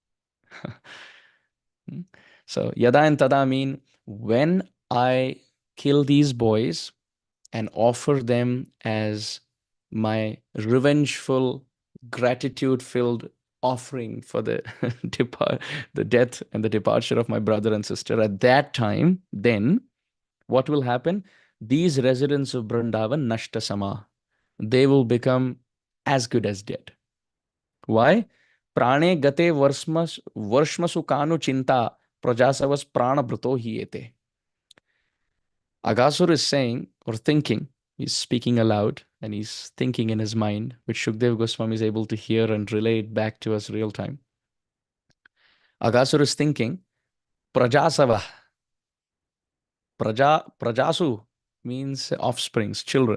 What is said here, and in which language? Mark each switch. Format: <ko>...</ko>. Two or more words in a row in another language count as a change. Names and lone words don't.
<en>So yadā and tadā mean when I kill these boys and offer them as my revengeful, gratitude-filled offering for the the death and the departure of my brother and sister, at that time, then what will happen? These residents of Vrindavan, naṣṭa-samā, they will become as good as dead. Why?</en> <sa>prāṇe gate varṣmasu kānu cintā prajāsavaḥ prāṇa-bhṛto hiyete.</sa> <en>Aghasur is saying or thinking, he's speaking aloud and he's thinking in his mind, which Shukdev Goswami is able to hear and relate back to us real time. Aghasur is thinking, prajāsavaḥ. Prajasu means offsprings, children.</en>